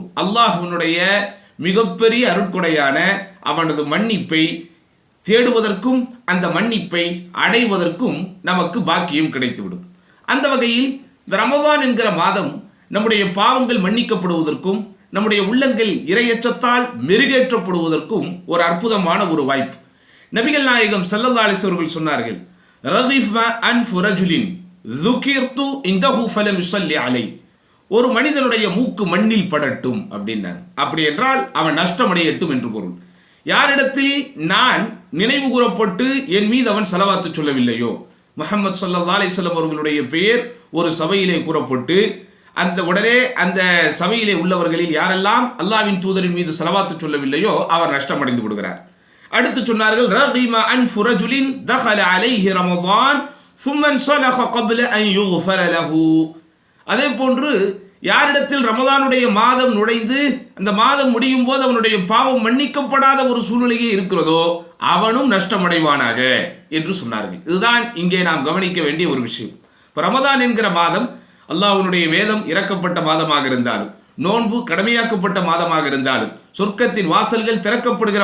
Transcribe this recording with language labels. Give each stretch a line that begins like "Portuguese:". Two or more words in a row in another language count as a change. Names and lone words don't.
Tamil: அல்லாஹ்வுடைய மிகப்பெரிய அருட்கொடையான அவனது மன்னிப்பை தேடுவதற்கும் அந்த மன்னிப்பை அடைவதற்கும் நமக்கு பாக்கியம் கிடைத்துவிடும். அந்த வகையில் இந்த ரமதான் என்கிற மாதம் நம்முடைய பாவங்கள் மன்னிக்கப்படுவதற்கும் நம்முடைய உள்ளங்கள் இறையச்சத்தால் மெருகேற்றப்படுவதற்கும் ஒரு அற்புதமான ஒரு வாய்ப்பு. நபிகள் நாயகம்
Arabic: صلى الله عليه وسلم சொன்னார்கள், رغم أنف رجل ذُكِرْتُ إِنْدَهُ فَلَمْ يُصَلِّ عَلَيْهِ.
Tamil: ஒரு மனிதனுடைய மூக்கு மண்ணில் படட்டும் அப்படின்னாங்க. அப்படி என்றால் அவன் நஷ்டமடையட்டும் என்று பொருள். யாரிடத்தில் நான் நினைவு கூறப்பட்டு என் மீது அவன் ஸலவாத்து சொல்லவில்லையோ, முஹம்மது
Arabic: صلى الله عليه وسلم
Tamil: அவர்களுடைய பெயர் ஒரு சபையிலே கூறப்பட்டு அந்த உடனே அந்த சபையிலே உள்ளவர்களில் யாரெல்லாம் அல்லாஹ்வின் தூதரின் மீது ஸலவாத்து சொல்லவில்லையோ அவர் நஷ்டமடைந்து விடுகிறார். அடுத்து சொன்னார்கள்,
Arabic: رغم أنف رجل دخل عليه رمضان ثم انسلخ قبل ان يغفر له.
Tamil: அதே போன்று யாரிடத்தில் ரமதானுடைய மாதம் நுழைந்து அந்த மாதம் முடியும் போது அவனுடைய பாவம் மன்னிக்கப்படாத ஒரு சூழ்நிலையே இருக்கிறதோ அவனும் நஷ்டமடைவானாக என்று சொன்னார்கள். இதுதான் இங்கே நாம் கவனிக்க வேண்டிய ஒரு விஷயம். இப்போ ரமதான் என்கிற மாதம் அல்லாஹ்வுடைய வேதம் இறக்கப்பட்ட மாதமாக இருந்தாலும், நோன்பு கடமையாக்கப்பட்ட மாதமாக இருந்தாலும், சொர்க்கத்தின் வாசல்கள் திறக்கப்படுகிற